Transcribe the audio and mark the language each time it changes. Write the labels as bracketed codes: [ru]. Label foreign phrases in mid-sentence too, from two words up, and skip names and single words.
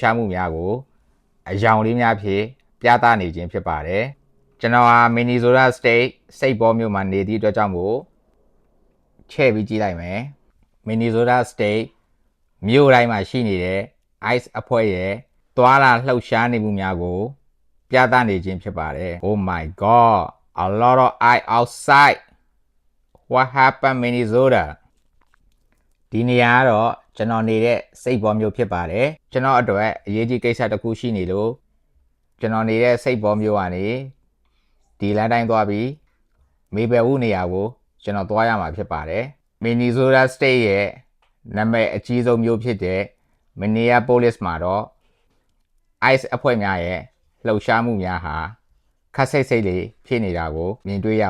[my] ရှားမှုများကိုအယောင်လေးများဖြင့်ပြသနေခြင်းဖြစ်ပါတယ်ကျွန်တော်ဟာ Minnesota State စိတ်ပေါ်မြို့မှာနေသည့်အတွက်ကြောင့်မို့ချဲ့ပြီးကြည့်လိုက်မယ် Minnesota State မြို့တိုင်းမှာရှိနေတဲ့ ice အဖွဲ့ရဲ့သွားလာလှုပ်ရှားနေမှုများကိုပြသနေခြင်းဖြစ်ပါတယ် [en] Oh my god, a lot of ice outside. What happened Minnesota? [my] ဒီနေရာကတော့ကျွန်တော်နေတဲ့စိတ်ပေါ်မြို့ဖြစ်ပါတယ်ကျွန်တော်အတွက်အရေးကြီးကိစ္စတစ်ခုရှိနေလို့ကျွန်တော်နေတဲ့စိတ်ပေါ်မြို့ကနေဒီလမ်းတိုင်းသွားပြီးမေဘယ်ဝူနေရာကိုကျွန်တော်သွားရမှာဖြစ် ပါတယ် Minnesota State ရဲ့နာမည်အကြီးဆုံးမြို့ဖြစ်တဲ့ Minneapolis မှာတော့ ice အဖွဲ့များရဲ့လှုပ်ရှားမှုများဟာခက်စိတ်စိတ်လေးဖြစ်နေတာကိုမြင်တွေ့ရ